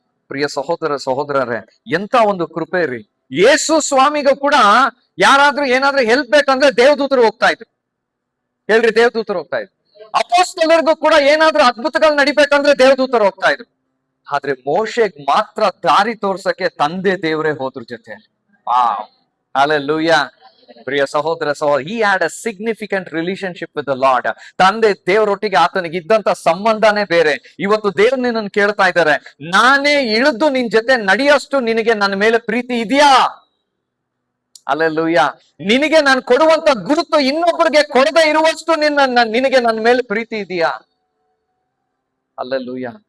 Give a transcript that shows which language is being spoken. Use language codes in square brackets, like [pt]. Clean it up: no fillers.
[kn] ಪ್ರಿಯ ಸಹೋದರರೇ, ಎಂತ ಒಂದು ಕೃಪೆ ರೀ. ಯೇಸು ಸ್ವಾಮಿಗೂ ಕೂಡ ಯಾರಾದ್ರೂ ಏನಾದ್ರೂ ಹೆಲ್ಪ್ ಬೇಕಂದ್ರೆ ದೇವದೂತರು ಹೋಗ್ತಾ ಇದ್ರು. ಹೇಳ್ರಿ, ದೇವದೂತರು ಹೋಗ್ತಾ ಇದ್ರು. ಅಪೊಸ್ತಲರಿಗೂ ಕೂಡ ಏನಾದ್ರೂ ಅದ್ಭುತಗಳು ನಡಿಬೇಕಂದ್ರೆ ದೇವದೂತರು ಹೋಗ್ತಾ ಇದ್ರು. ಆದ್ರೆ ಮೋಶೆಗ್ ಮಾತ್ರ ದಾರಿ ತೋರ್ಸಕ್ಕೆ ತಂದೆ ದೇವರೇ ಹೋದ್ರ ಜೊತೆ. ಹಲ್ಲೆಲೂಯ. ಪ್ರಿಯ ಸಹೋದರ, [en] he had a significant relationship with the Lord. [kn] ತಂದೆ ದೇವರೊಟ್ಟಿಗೆ ಆತನಿಗೆ ಇದ್ದಂತ ಸಂಬಂಧನೇ ಬೇರೆ. ಇವತ್ತು ದೇವ್ರು ನಿನ್ನನ್ನು ಕೇಳ್ತಾ ಇದ್ದಾರೆ, ನಾನೇ ಇಳಿದು ನಿನ್ ಜೊತೆ ನಡೆಯೋಷ್ಟು ನಿನಗೆ ನನ್ನ ಮೇಲೆ ಪ್ರೀತಿ ಇದೆಯಾ? ಹಲ್ಲೆಲೂಯ. ನಿನಗೆ ನಾನು ಕೊಡುವಂತ ಗುರುತು ಇನ್ನೊಬ್ಬರಿಗೆ ಕೊಡದೆ ಇರುವಷ್ಟು ನಿನಗೆ ನನ್ನ ಮೇಲೆ ಪ್ರೀತಿ ಇದೆಯಾ? ಹಲ್ಲೆಲೂಯ.